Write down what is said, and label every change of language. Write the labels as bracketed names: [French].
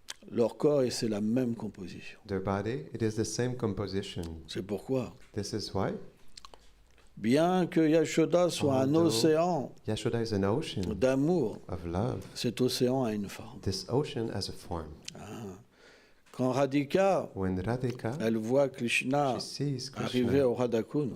[French] leur corps, et c'est la même composition. [English] Their body, it is the same composition. [French] C'est pourquoi, [English] This is why [French] bien que Yashoda soit un [English] Although [French] océan [English] Yashoda is an ocean [French] d'amour, [English] of love. [French] cet océan a une forme. [English] This ocean has a form. [French] Quand Radhika, [English] When Radhika, [French] elle voit Krishna [English] she sees [French] arriver [English] Krishna [French] au Radhakund,